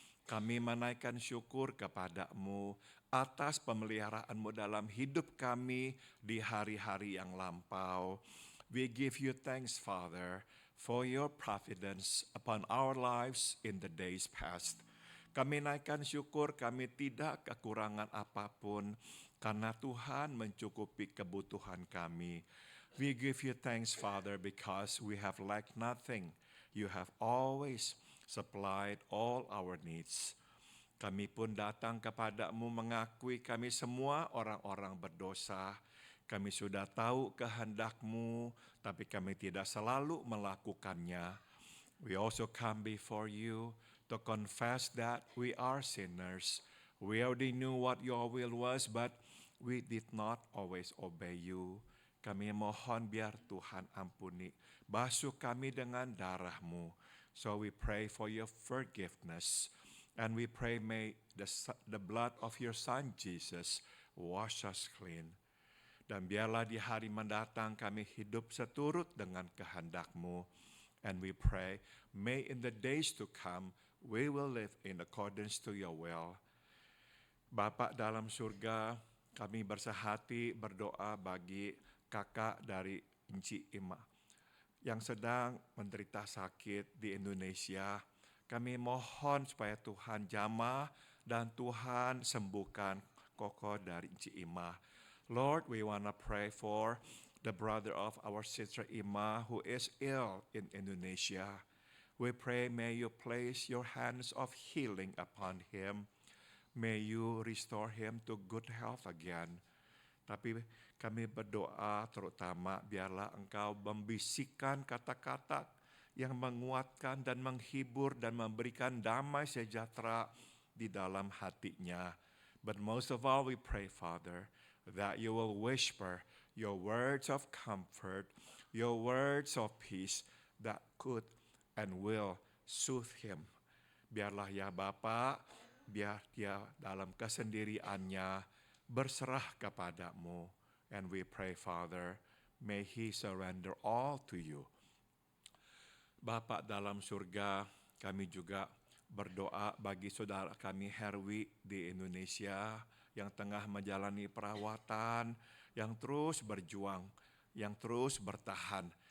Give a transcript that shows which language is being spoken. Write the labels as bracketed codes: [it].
[id] Kami menaikkan syukur kepadamu atas pemeliharaanmu dalam hidup kami di hari-hari yang lampau. [en] We give you thanks, Father, for your providence upon our lives in the days past. [id] Kami naikkan syukur kami tidak kekurangan apapun karena Tuhan mencukupi kebutuhan kami. [en] We give you thanks, Father, because we have lacked nothing. You have always supplied all our needs. [id] Kami pun datang kepadamu mengakui kami semua orang-orang berdosa. Kami sudah tahu kehendak-Mu, tapi kami tidak selalu melakukannya. [en] We also come before you to confess that we are sinners. We already knew what your will was, but we did not always obey you. [id] Kami mohon biar Tuhan ampuni. Basuh kami dengan darah-Mu. [en] So we pray for your forgiveness. And we pray may the blood of your Son Jesus wash us clean. [id] Dan biarlah di hari mendatang kami hidup seturut dengan kehendak-Mu. [en] And we pray, may in the days to come, we will live in accordance to your will. [id] Bapa dalam surga, kami bersehati berdoa bagi kakak dari Enci Ima yang sedang menderita sakit di Indonesia. Kami mohon supaya Tuhan jamah dan Tuhan sembuhkan Koko dari Enci Ima. [en] Lord, we want to pray for the brother of our sister Ima who is ill in Indonesia. We pray may you place your hands of healing upon him. May you restore him to good health again. [id] Tapi kami berdoa terutama biarlah Engkau membisikkan kata-kata yang menguatkan dan menghibur dan memberikan damai sejahtera di dalam hatinya. [en] But most of all we pray, Father, that you will whisper your words of comfort, your words of peace that could and will soothe him. [id] Biarlah ya Bapa, biar dia dalam kesendiriannya berserah kepadamu. [en] And we pray, Father, may he surrender all to you. [id] Bapa dalam surga, kami juga berdoa bagi saudara kami Herwi di Indonesia yang tengah menjalani perawatan, yang terus berjuang, yang terus bertahan.